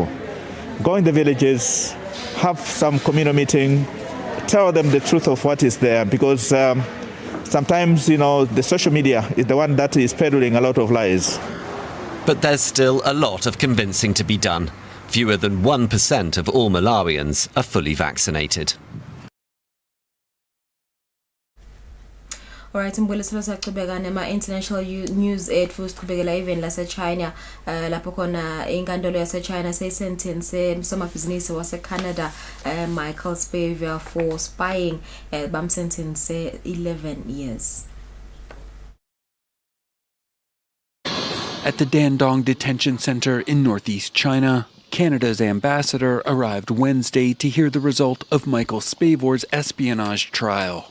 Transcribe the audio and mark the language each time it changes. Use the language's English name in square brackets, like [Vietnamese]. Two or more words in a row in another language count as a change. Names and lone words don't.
[English] Go in the villages, have some communal meeting, tell them the truth of what is there, because sometimes, the social media is the one that is peddling a lot of lies. But there's still a lot of convincing to be done. Fewer than 1% of all Malawians are fully vaccinated. Alright, [North Ndebele] mbuleselo saqhubeka nema [English] international news [North Ndebele] ethu siqhubekela even la China lapho khona inkantolo yase China sentence umsomabhizinisi wase Canada Michael Spavor [English] for spying [North Ndebele] bamsentence 11 years. [English] At the Dandong Detention Center in northeast China, Canada's ambassador arrived Wednesday to hear the result of Michael Spavor's espionage trial.